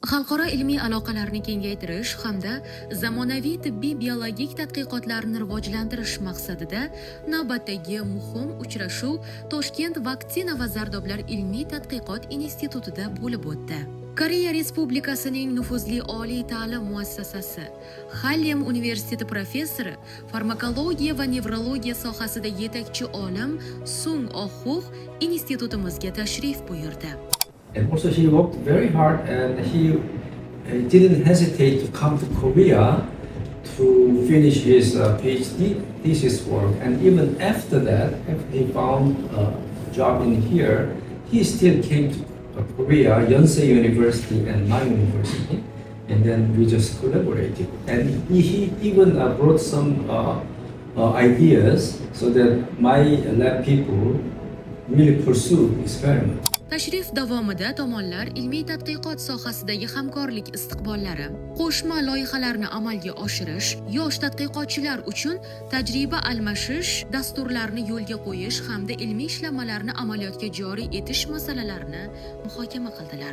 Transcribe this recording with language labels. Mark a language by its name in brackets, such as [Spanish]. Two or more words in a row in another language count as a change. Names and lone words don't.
[Uzbek] xalqaro ilmiy aloqalarni kengaytirish hamda zamonaviy tibbiy biologik tadqiqotlarni rivojlantirish maqsadida navbatdagi muhim uchrashuv Toshkent vaksina va zardoblar ilmiy tadqiqot institutida bo'lib o'tdi. Koreya Respublikasining nufuzli oliy ta'lim muassasasi Hallem universiteti professori, farmakologiya va nevrologiya sohasida yetakchi olim Sung Oh-huk institutimizga tashrif buyurdi. [English] And also he worked very hard and he didn't hesitate to come to Korea to finish his PhD thesis work. And even after that, after he found a job in here, he still came to Korea, Yonsei University and my university. And then we just collaborated. And he even brought some ideas so that my lab people really pursue experiment. [Uzbek] Tashrif davomida tomonlar ilmiy tadqiqot sohasidagi hamkorlik istiqbollari, qo'shma loyihalarni amalga oshirish, yosh tadqiqotchilar uchun tajriba almashish dasturlarini yo'lga qo'yish hamda ilmiy ishlanmalarni amaliyotga joriy etish masalalarini muhokama qildilar.